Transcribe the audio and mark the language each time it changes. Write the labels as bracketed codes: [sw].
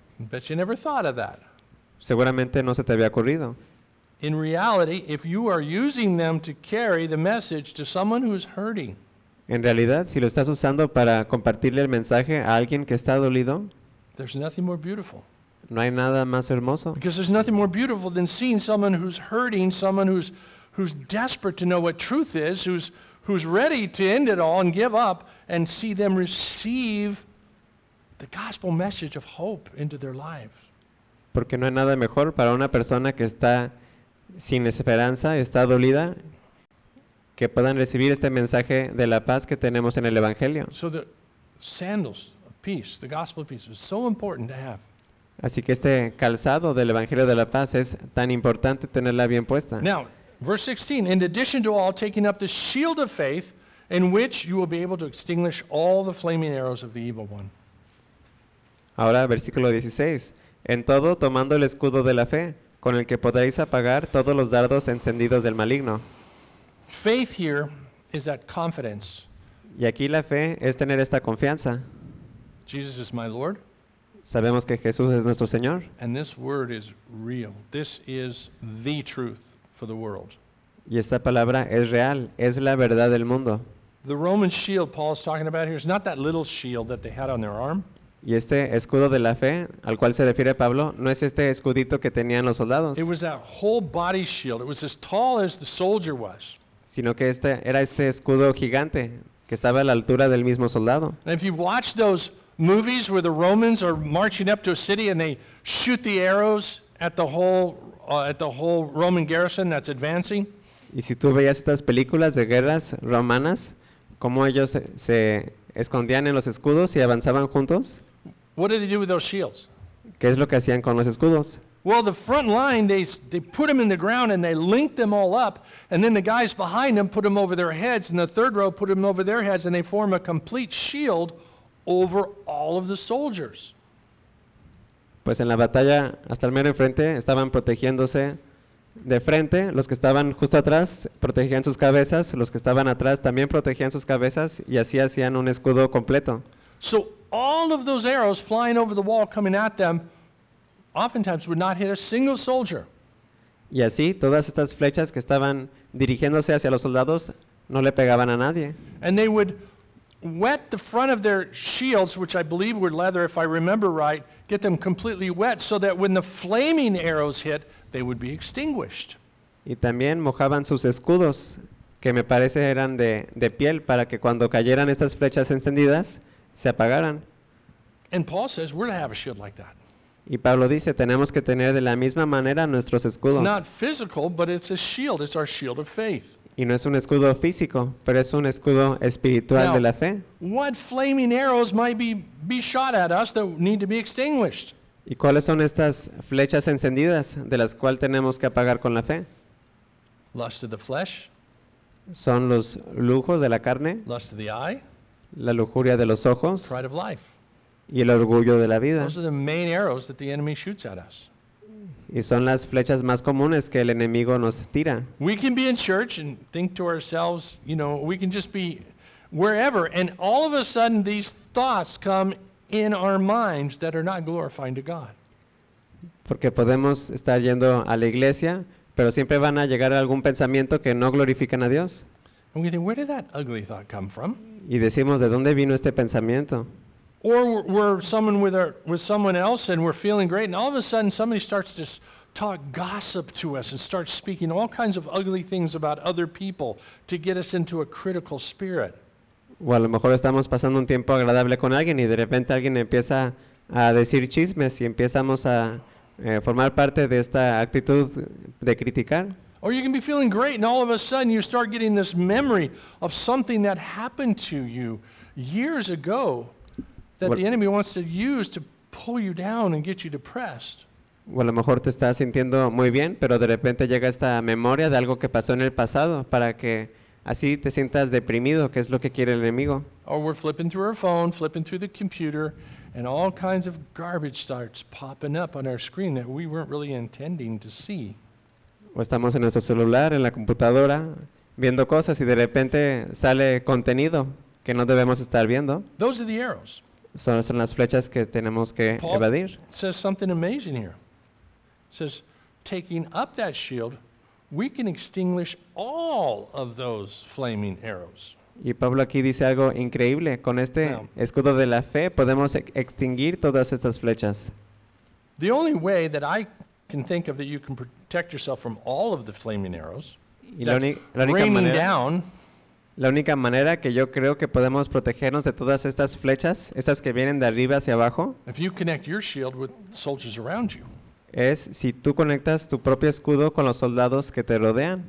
[en] Bet you never thought of that. [es] Seguramente no se te había ocurrido. En realidad, si tú estás usándolos para llevar el mensaje a alguien que está [en] hurting. [es] En realidad, si lo estás usando para compartirle el mensaje a alguien que está dolido, [en] there's nothing more beautiful. [es] No hay nada más hermoso. [en] Because there's nothing more beautiful than seeing someone who's hurting, someone who's desperate to know what truth is, who's ready to end it all and give up, and see them receive the gospel message of hope into their lives. [es] Porque no hay nada mejor para una persona que está sin esperanza, está dolida, que puedan recibir este mensaje de la paz que tenemos en el Evangelio. [en] So the sandals of peace, the gospel of peace, is so important to have. [es] Así que este calzado del Evangelio de la paz es tan importante tenerla bien puesta. [en] Now, verse 16, in addition to all, taking up the shield of faith, in which you will be able to extinguish all the flaming arrows of the evil one. [es] Ahora, versículo 16, en todo, tomando el escudo de la fe, con el que podréis apagar todos los dardos encendidos del maligno. [en] Faith here is that confidence. [es] Y aquí la fe es tener esta confianza. [en] Jesus is my Lord. [es] Sabemos que Jesús es nuestro Señor. [en] And this word is real. This is the truth for the world. [es] Y esta palabra es real. Es la verdad del mundo. [en] The Roman shield Paul is talking about here is not that little shield that they had on their arm. [es] Y este escudo de la fe al cual se refiere Pablo no es este escudito que tenían los soldados. [en] It was that whole body shield. It was as tall as the soldier was. [es] Sino que este era este escudo gigante que estaba a la altura del mismo soldado. [en] And if you've watched those movies where the Romans are marching up to a city and they shoot the arrows at the whole Roman garrison that's advancing. [es] Y si tú veías estas películas de guerras romanas, cómo ellos se escondían en los escudos y avanzaban juntos. [en] What did they do with those shields? [es] ¿Qué es lo que hacían con los escudos? [en] Well, the front line, they put them in the ground and they linked them all up, and then the guys behind them put them over their heads, and the third row put them over their heads, and they form a complete shield over all of the soldiers. [es] Pues en la batalla, hasta el mero enfrente, estaban protegiéndose de frente. Los que estaban justo atrás protegían sus cabezas, los que estaban atrás también protegían sus cabezas, y así hacían un escudo completo. [en] So all of those arrows flying over the wall coming at them oftentimes would not hit a single soldier. [es] Y así, todas estas flechas que estaban dirigiéndose hacia los soldados no le pegaban a nadie. [en] And they would wet the front of their shields, which I believe were leather, if I remember right, get them completely wet so that when the flaming arrows hit, they would be extinguished. [es] Y también mojaban sus escudos, que me parece eran de piel, para que cuando cayeran estas flechas encendidas, se apagaran. [en] And Paul says, we're to have a shield like that. [es] Y Pablo dice, tenemos que tener de la misma manera nuestros escudos. [en] It's not physical, but it's a shield. It's our shield of faith. [es] Y no es un escudo físico, pero es un escudo espiritual [en] now, [es] de la fe. [en] What flaming arrows might be shot at us that need to be extinguished? [es] ¿Y cuáles son estas flechas encendidas de las cuales tenemos que apagar con la fe? [en] Lust of the flesh. [es] Son los lujos de la carne. [en] Lust of the eye. [es] La lujuria de los ojos. [en] Pride of life. [es] Y el orgullo de la vida. [en] Those are the main arrows that the enemy shoots at us. [es] Y son las flechas más comunes que el enemigo nos tira. [en] We can be in church and think to ourselves, you know, we can just be wherever, and all of a sudden these thoughts come in our minds that are not glorifying to God. [es] Porque podemos estar yendo a la iglesia, pero siempre van a llegar a algún pensamiento que no glorifican a Dios. [en] And we think, where did that ugly thought come from? [es] Y decimos, ¿de dónde vino este pensamiento? [en] Or we're someone with someone else and we're feeling great, and all of a sudden somebody starts to talk gossip to us and starts speaking all kinds of ugly things about other people to get us into a critical spirit. [es] O a lo mejor estamos pasando un tiempo agradable con alguien y de repente alguien empieza a decir chismes y empezamos a formar parte de esta actitud de criticar. [en] Or you can be feeling great and all of a sudden you start getting this memory of something that happened to you years ago that the enemy wants to use to pull you down and get you depressed. [es] O a lo mejor te estás sintiendo muy bien, pero de repente llega esta memoria de algo que pasó en el pasado para que así te sientas deprimido, que es lo que quiere el enemigo. [en] Or we're flipping through our phone, flipping through the computer, and all kinds of garbage starts popping up on our screen that we weren't really intending to see. [es] O estamos en nuestro celular, en la computadora, viendo cosas y de repente sale contenido que no debemos estar viendo. [en] Those are the arrows. [es] Son las flechas que tenemos que [en] Paul [es] evadir. [en] Says something amazing here. It says, taking up that shield, we can extinguish all of those flaming arrows. [es] Y Pablo aquí dice algo increíble. Con este escudo de la fe podemos extinguir todas estas flechas. [en] The only way that I can think of that you can protect yourself from all of the flaming arrows, that's raining down. [es] La única manera que yo creo que podemos protegernos de todas estas flechas, estas que vienen de arriba hacia abajo, [en] if you connect your shield with soldiers around you, [es] es si tú conectas tu propio escudo con los soldados que te rodean.